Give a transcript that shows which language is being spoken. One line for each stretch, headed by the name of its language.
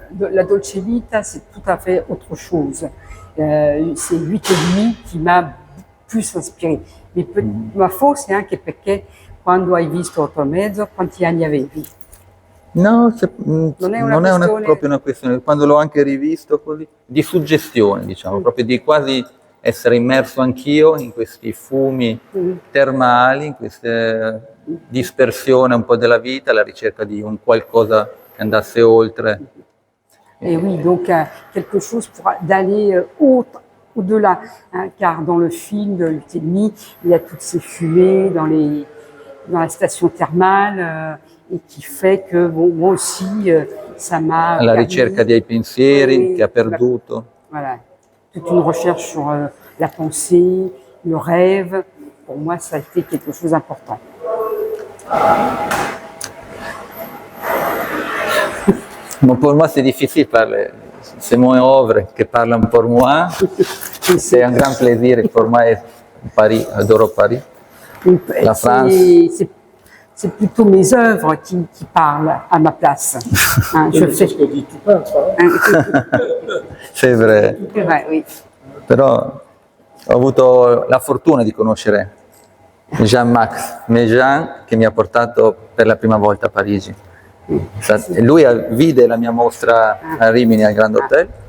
French: La Dolce Vita, c'est tout à fait autre chose. C'est 8 et demi qui m'a plus inspiré.
Italian: Ma forse è anche perché quando hai visto 8 e mezzo, quanti anni avevi? No, non è proprio una questione, quando l'ho anche rivisto così, di suggestione, diciamo, proprio di quasi essere immerso anch'io in questi fumi termali, in questa dispersione un po' della vita, alla ricerca di un qualcosa che andasse oltre.
French: Et oui, donc quelque chose d'aller au-delà, car dans le film de 8 et demi, il y a toutes ces fumées dans la station thermale, et qui fait que moi aussi, ça m'a...
Italian: Alla ricerca dei pensieri che ha perduto.
French: Voilà, toute une recherche sur la pensée, le rêve. Pour moi, ça a été quelque chose d'important. Bon, pour moi, c'est difficile parler. C'est mon œuvre qui parle un pour moi. C'est un grand plaisir pour moi.
Italian: Paris, adoro Paris. La France.
French: C'est plutôt mes œuvres qui parlent à ma place. Je fais ce que dit tout peintre. C'est vrai. C'est vrai, oui.
Italian: Però ho avuto la fortuna di conoscere Jean-Max Méjean, che mi ha portato per la prima volta a Parigi. Lui vide la mia mostra a Rimini al Grand Hotel.